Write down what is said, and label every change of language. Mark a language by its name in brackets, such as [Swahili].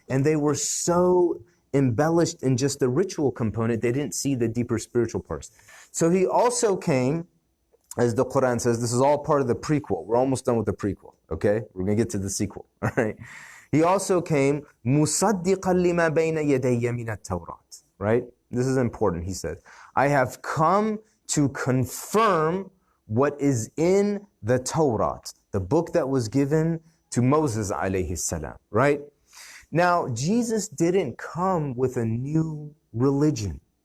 [English] And they were so embellished in just the ritual component, they didn't see the deeper spiritual parts. So he also came, as the Quran says, this is all part of the prequel. We're almost done with the prequel, okay? We're going to get to the sequel, all right? He also came, [Arabic] مُصَدِّقًا لِمَا بَيْنَ يَدَيَّ مِنَ التَّوْرَاتِ, [English] right? This is important, he says. I have come to confirm what is in the Torah, the book that was given to Moses alayhi salam, right? Now, Jesus didn't come with a new religion.